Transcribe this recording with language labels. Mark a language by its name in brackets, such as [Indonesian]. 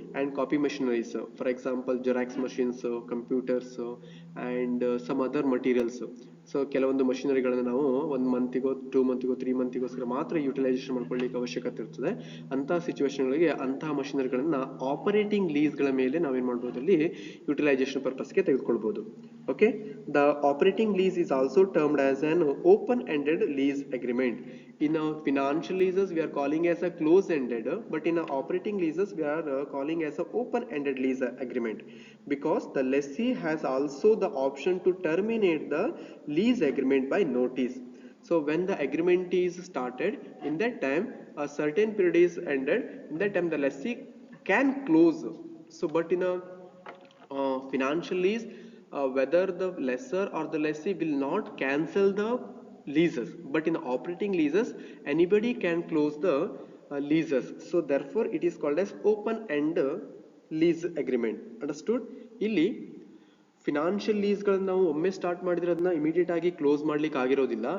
[English] And copy machineries, for example Xerox machines, computers and some other materials. [Kannada] So ಕೆಲವೊಂದು ಮಷಿನರಿಗಳನ್ನ ನಾವು 1 ಮಂತಿಗೋ 2 ಮಂತಿಗೋ 3 ಮಂತಿಗೋಸ್ಕರ ಮಾತ್ರ utilisation ಮಾಡ್ಕೊಳ್ಳಿಕ್ಕೆ ಅವಶ್ಯಕತೆ ಇರ್ತದೆ. ಅಂತಹ ಸಿಚುವೇಶನ್ಗಳಿಗೆ ಅಂತಹ ಮಷಿನರಿಗಳನ್ನ ಆಪರೇಟಿಂಗ್ ಲೀಸ್ಗಳ ಮೇಲೆ ನಾವೇನ್ ಮಾಡ್ಬೋದು, ಅಲ್ಲಿ utilisation ಪರ್ಪಸ್ಗೆ ತೆಗೆದುಕೊಳ್ಬಹುದು. [English] Okay, the operating lease is also termed as an open-ended lease agreement. In financial leases we are calling as a close-ended, but in operating leases we are calling as a open-ended lease agreement, because the lessee has also the option to terminate the lease agreement by notice. So when the agreement is started, in that time a certain period is ended, in that time the lessee can close. So but in a financial lease, whether the lessor or the lessee will not cancel the leases, but in operating leases anybody can close the leases. So therefore it is called as open end lease agreement. Understood? [Kannada] ಇಲ್ಲಿ financial ಲೀಸ್ಗಳನ್ನ ನಾವು ಒಮ್ಮೆ start ಮಾಡಿದ್ರೆ ಅದನ್ನ immediate ಆಗಿ close ಮಾಡ್ಲಿಕ್ಕೆ ಆಗಿರೋದಿಲ್ಲ.